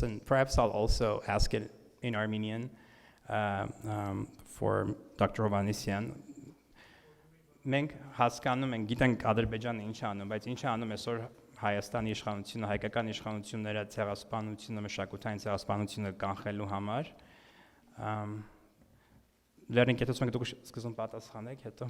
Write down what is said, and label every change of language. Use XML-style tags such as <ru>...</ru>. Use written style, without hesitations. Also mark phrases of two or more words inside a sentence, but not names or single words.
<en>And perhaps I'll also ask it in Armenian for Dr. Hovanesyan.</en> <hy>Մենք հասկանում ենք, գիտենք Ադրբեջանը ինչ անում, բայց ինչ անում այսօր Հայաստանի իշխանությունը, հայկական իշխանությունները ցեղասպանությունը, մշակութային ցեղասպանությունը կանխելու համար։ Լերնք եթե ցույց դուք սկզբում պատասխանեք, հետո։</hy>